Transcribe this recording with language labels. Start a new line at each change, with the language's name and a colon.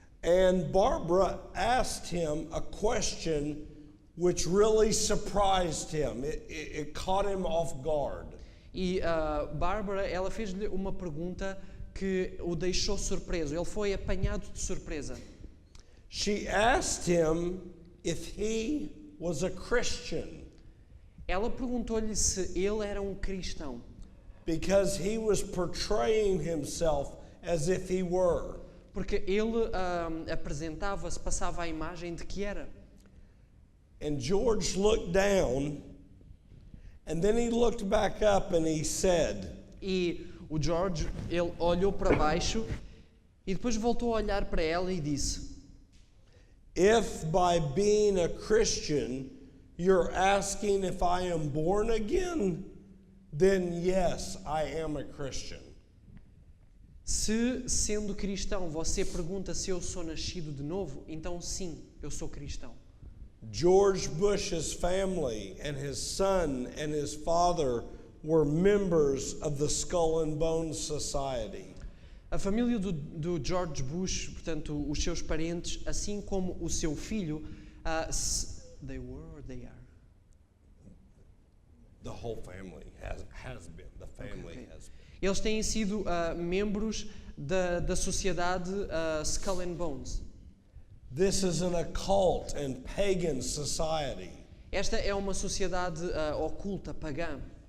English: And Barbara asked him a question which really surprised him. It caught him off guard.
Portuguese: E Barbara, ela fez-lhe uma pergunta que o deixou surpreso. Ele foi apanhado de surpresa.
English: She asked him if he was a Christian.
Portuguese: Ela perguntou-lhe se ele era um cristão.
English: Because he was portraying himself as if he were.
Portuguese: Porque ele apresentava-se, passava a imagem de que era.
English: And George looked down, and then he looked back up and he said,
Portuguese: E o George, ele olhou para baixo e depois voltou a olhar para ela e disse:
English: if by being a Christian you're asking if I am born again, then yes, I am a Christian.
Portuguese: Se, sendo cristão, você pergunta se eu sou nascido de novo, então sim, eu sou cristão.
English: George Bush's family and his son and his father were members of the Skull and Bones Society.
Portuguese: A família do George Bush, portanto, os seus parentes, assim como o seu filho,
English: they were or they are? The whole family has been. The family has been.
Portuguese: Eles têm sido membros da sociedade Skull and Bones.
English: This is an occult and pagan society.
Portuguese: Esta é uma sociedade oculta, pagã.